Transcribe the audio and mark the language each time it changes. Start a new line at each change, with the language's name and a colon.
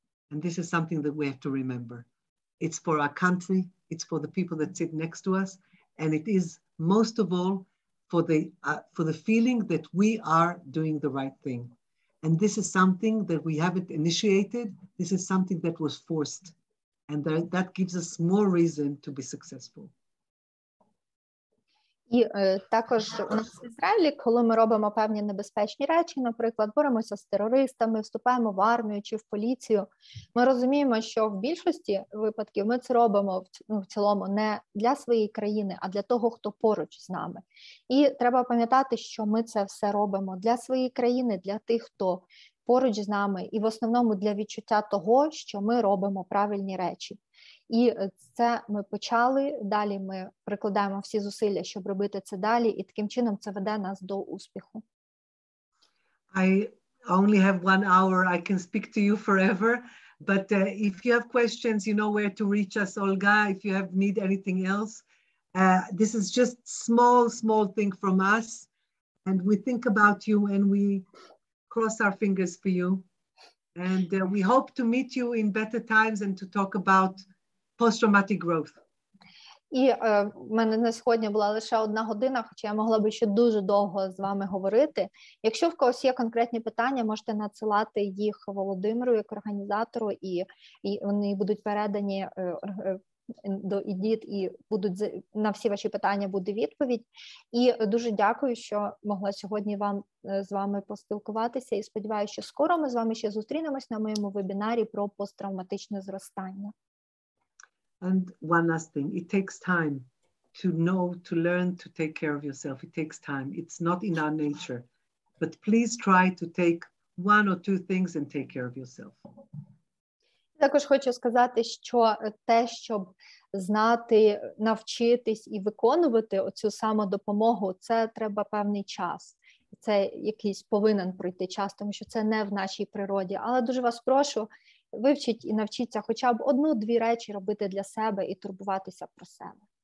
English: And this is something that we have to remember. It's for our country, it's for the people that sit next to us, and it is most of all for the feeling that we are doing the right thing. And this is something that we haven't initiated, this is something that was forced. And that gives us more reason to be successful.
Ukrainian: І також у нас в Ізраїлі, коли ми робимо певні небезпечні речі, наприклад, боремося з терористами, вступаємо в армію чи в поліцію, ми розуміємо, що в більшості випадків ми це робимо в цілому не для своєї країни, а для того, хто поруч з нами. І треба пам'ятати, що ми це все робимо для своєї країни, для тих, хто поруч з нами, і в основному для відчуття того, що ми робимо правильні речі. І це ми почали, далі ми прикладаємо всі зусилля, щоб робити це далі, і таким чином це веде нас до успіху.
English: I only have 1 hour, I can speak to you forever, but if you have questions, you know where to reach us, Olga, if you need anything else. This is just small thing from us, and we think about you and we cross our fingers for you. And we hope to meet you in better times and to talk about post-traumatic growth.
Ukrainian: І в мене на сьогодні була лише 1 година, хоча я могла би ще дуже довго з вами говорити. Якщо в когось є конкретні питання, можете надсилати їх Володимиру як організатору, і вони будуть передані до ІДІТ, і на всі ваші питання буде відповідь. І дуже дякую, що могла сьогодні з вами поспілкуватися, і сподіваюся, що скоро ми з вами ще зустрінемось на моєму вебінарі про посттравматичне зростання.
English: And one last thing, it takes time to know, to learn to take care of yourself. It takes time. It's not in our nature. But please try to take 1 or 2 things and take care of yourself.
Ukrainian: Також хочу сказати, що те, щоб знати, навчитись і виконувати оцю самодопомогу, це треба певний час. Це якийсь повинен пройти час, тому що це не в нашій природі. Але дуже вас прошу, вивчіть і навчіться хоча б 1-2 речі робити для себе і турбуватися про себе.